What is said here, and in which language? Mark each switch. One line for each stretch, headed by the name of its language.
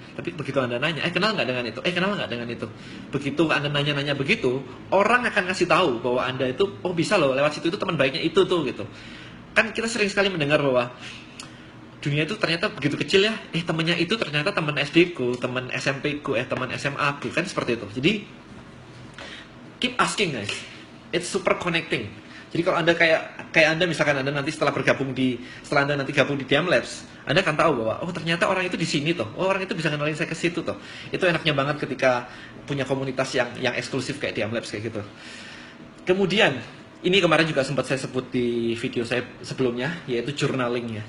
Indonesian: Tapi begitu Anda nanya, kenal nggak dengan itu? Kenal nggak dengan itu? Begitu Anda nanya-nanya begitu, orang akan ngasih tahu bahwa Anda itu, oh bisa loh lewat situ, itu teman baiknya itu tuh gitu. Kan kita sering sekali mendengar bahwa dunia itu ternyata begitu kecil ya, temennya itu ternyata teman SD ku, teman SMP ku, teman SMA ku, kan seperti itu.
English: Jadi keep asking guys, it's super connecting.
Indonesian: Jadi kalau Anda kayak Anda misalkan Anda nanti setelah Anda nanti gabung di Diam Labs, Anda akan tahu bahwa oh ternyata orang itu di sini toh, oh orang itu bisa kenalin saya ke situ toh. Itu enaknya banget ketika punya komunitas yang eksklusif kayak Diam Labs kayak gitu. Kemudian ini kemarin juga sempat saya sebut di video saya sebelumnya, yaitu journaling ya.